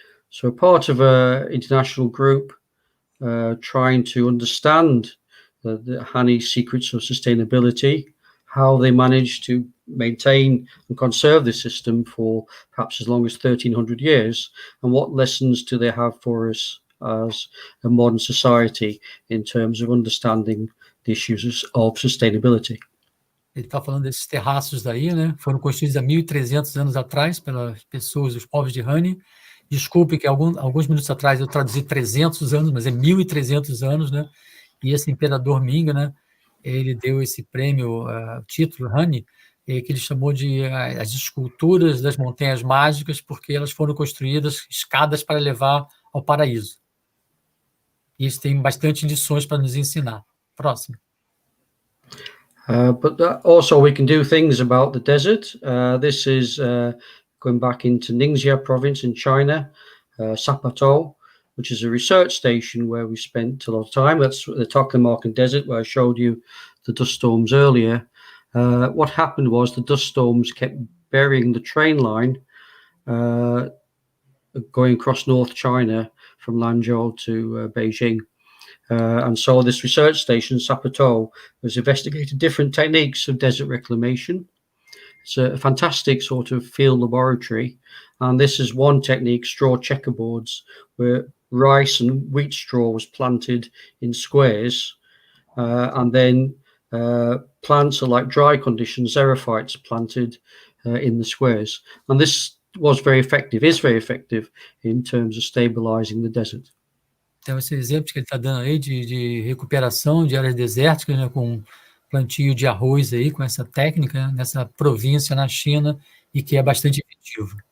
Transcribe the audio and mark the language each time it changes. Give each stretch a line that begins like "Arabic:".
English: So part of an international group trying to understand the Hani secrets of sustainability, how they managed to maintain and conserve this system for perhaps as long as 1300 years, and what lessons do they have for us as a modern society in terms of understanding the issues of sustainability.
Portuguese: Ele está falando desses terraços daí, né? Foram construídos há 1.300 anos atrás pelas pessoas, os povos de Hani. Desculpe que alguns minutos atrás eu traduzi 300 anos, mas é 1.300 anos, né? E esse imperador Ming, né? Ele deu esse prêmio, título Hani, que ele chamou de as esculturas das montanhas mágicas, porque elas foram construídas escadas para levar ao paraíso. E isso tem bastante lições para nos ensinar. Próximo.
English: But also we can do things about the desert. This is going back into Ningxia province in China, Sapato, which is a research station where we spent a lot of time. That's the Taklamakan Desert, where I showed you the dust storms earlier. What happened was the dust storms kept burying the train line going across North China from Lanzhou to Beijing. And so this research station, Sapato, has investigated different techniques of desert reclamation. It's a fantastic sort of field laboratory. And this is one technique, straw checkerboards, where rice and wheat straw was planted in squares. And then plants are like dry conditions, xerophytes planted in the squares. And this was very effective, is very effective in terms of stabilizing the desert.
Portuguese: Então, esses exemplos que ele está dando aí de recuperação de áreas desérticas, né, com plantio de arroz aí, com essa técnica, né, nessa província na China, e que é bastante efetivo.